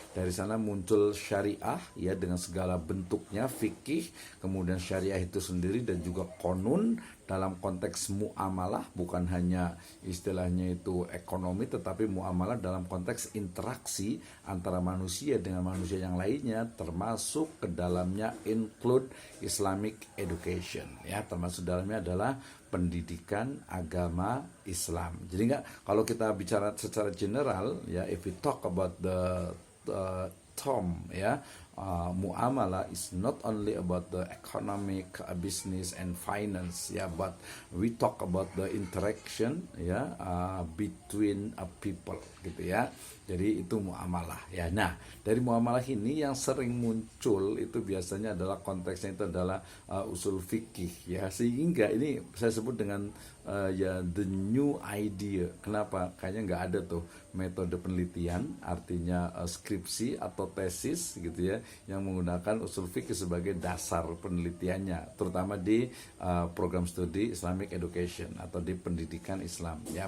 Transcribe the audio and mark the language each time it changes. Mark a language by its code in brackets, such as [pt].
[id] Dari sana muncul syariah ya dengan segala bentuknya, fikih, kemudian syariah itu sendiri dan juga konun dalam konteks muamalah, bukan hanya istilahnya itu ekonomi, tetapi muamalah dalam konteks interaksi antara manusia dengan manusia yang lainnya, termasuk ke dalamnya [en] include Islamic education [id] ya, termasuk dalamnya adalah pendidikan agama Islam. Jadi kalau kita bicara secara general ya, [en] if we talk about the term ya, muamalah is not only about the economic, business and finance ya, but we talk about the interaction ya, between people [id] gitu ya. Jadi itu muamalah ya. Nah, dari muamalah ini yang sering muncul itu biasanya adalah konteksnya itu adalah usul fikih ya. Sehingga ini saya sebut dengan ya [en] the new idea. [id] Kenapa? Kayaknya nggak ada tuh metode penelitian, artinya skripsi atau tesis gitu ya, yang menggunakan usul fikih sebagai dasar penelitiannya, terutama di program studi Islamic Education atau di pendidikan Islam ya.